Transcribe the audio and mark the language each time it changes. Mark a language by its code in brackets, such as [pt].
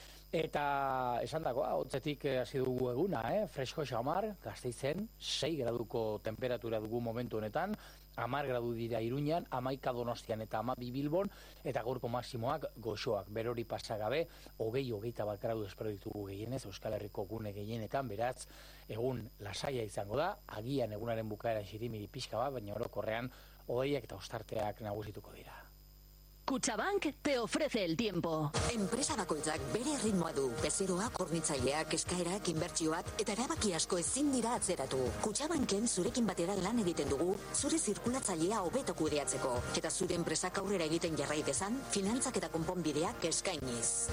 [eu] Eta esan dago, hotzetik hasi dugu eguna, fresko xamar, Gasteizen, 6 graduko temperatura dugu momentu honetan, 10 gradu dira Iruñan, 11 Donostian eta 12 Bilbon, eta gaurko maximoak goxoak, berori pasa gabe, 20-21 gradu espero ditugu gehienez, Euskal Herriko gune gehienetan, beraz, egun lasaia izango da, agian egunaren bukaeran sirimiri pixka bat, baina orokorrean, hodeiak eta ostarteak nagusituko dira. [es] Kutxabank te ofrece el tiempo. [eu] Enpresa bakoitzak bere ritmoa du. Bezeroak, hornitzaileak, eskaerak, inbertsioak eta erabaki asko ezin dira atzeratu. Kutxabanken zurekin batera lan egiten dugu, zure zirkulatzailea hobeto kudeatzeko. Eta zure enpresak aurrera egiten jarrai dezan, finantzak eta konponbideak eskainiz.